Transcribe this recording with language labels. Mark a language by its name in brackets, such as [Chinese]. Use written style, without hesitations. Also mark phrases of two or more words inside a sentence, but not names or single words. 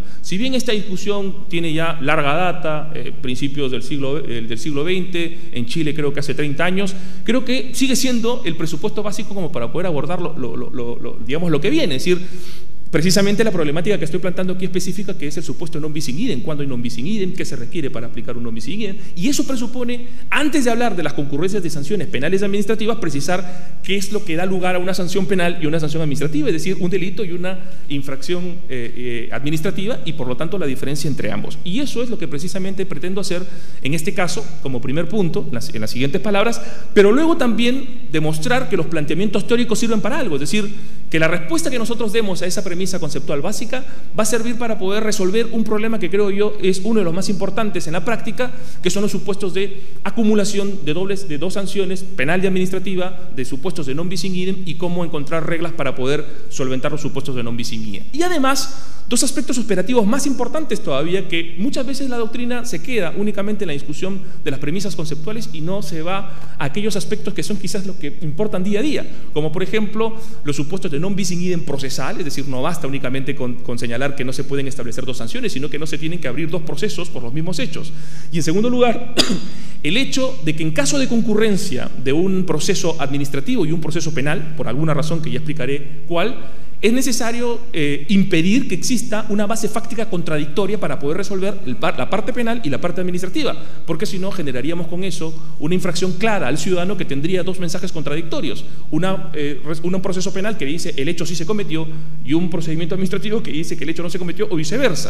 [Spanish] Si bien esta discusión tiene ya larga data, principios del siglo XX, en Chile creo que hace 30 años, creo que sigue siendo el presupuesto básico como para poder abordar digamos, lo que viene, es decir, precisamente la problemática que estoy planteando aquí específica, que es el supuesto [Latin] non bis in idem, [Spanish] cuándo hay [Latin] non bis in idem, [Spanish] qué se requiere para aplicar un [Latin] non bis in idem, [Spanish] y eso presupone, antes de hablar de las concurrencias de sanciones penales y administrativas, precisar qué es lo que da lugar a una sanción penal y una sanción administrativa, es decir, un delito y una infracción administrativa, y por lo tanto la diferencia entre ambos. Y eso es lo que precisamente pretendo hacer en este caso, como primer punto, en las siguientes palabras, pero luego también demostrar que los planteamientos teóricos sirven para algo, es decir, que la respuesta que nosotros demos a esa premisa conceptual básica va a servir para poder resolver un problema que creo yo es uno de los más importantes en la práctica, que son los supuestos de acumulación de dos sanciones, penal y administrativa, de supuestos de [Latin] non bis in idem [Spanish] y cómo encontrar reglas para poder solventar los supuestos de [Latin] non bis in idem. [Spanish] Y además Dos aspectos operativos más importantes todavía, que muchas veces la doctrina se queda únicamente en la discusión de las premisas conceptuales y no se va a aquellos aspectos que son quizás los que importan día a día, como por ejemplo los supuestos de [Latin] non bis in idem [Spanish] procesal, es decir, no basta únicamente con señalar que no se pueden establecer dos sanciones, sino que no se tienen que abrir dos procesos por los mismos hechos. Y en segundo lugar, el hecho de que en caso de concurrencia de un proceso administrativo y un proceso penal, por alguna razón que ya explicaré cuál, es necesario impedir que exista una base fáctica contradictoria para poder resolver la parte penal y la parte administrativa, porque si no generaríamos con eso una infracción clara al ciudadano que tendría dos mensajes contradictorios, un proceso penal que dice el hecho sí se cometió y un procedimiento administrativo que dice que el hecho no se cometió o viceversa.